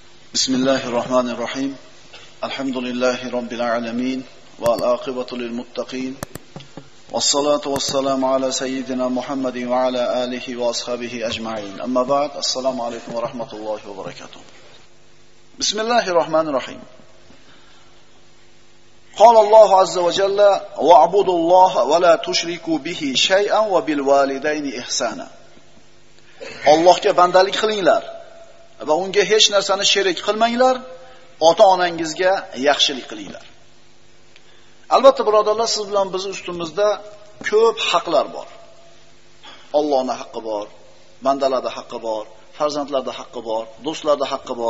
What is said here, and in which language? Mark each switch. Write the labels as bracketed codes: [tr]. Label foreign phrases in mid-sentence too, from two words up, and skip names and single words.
[ar] بسم الله الرحمن الرحيم. الحمد لله رب العالمين. والعاقبة للمتقين. والصلاة والسلام على سيدنا محمد وعلى آله وأصحابه أجمعين. أما بعد. السلام عليكم ورحمة الله وبركاته. بسم الله الرحمن الرحيم. قال الله عز وجل واعبدوا الله ولا تشركوا به شيئا وبالوالدين إحسانا. [uz] Allohga bandalik qilinglar va unga hech narsani sherik qilmanglar, ota-onangizga yaxshilik qilinglar. Albatta birodarlar, siz bilan biz ustimizda ko'p haqlar bor. Allohning haqqi bor, bandalarda haqqi bor, farzandlarda haqqi bor, do'stlarda haqqi bor.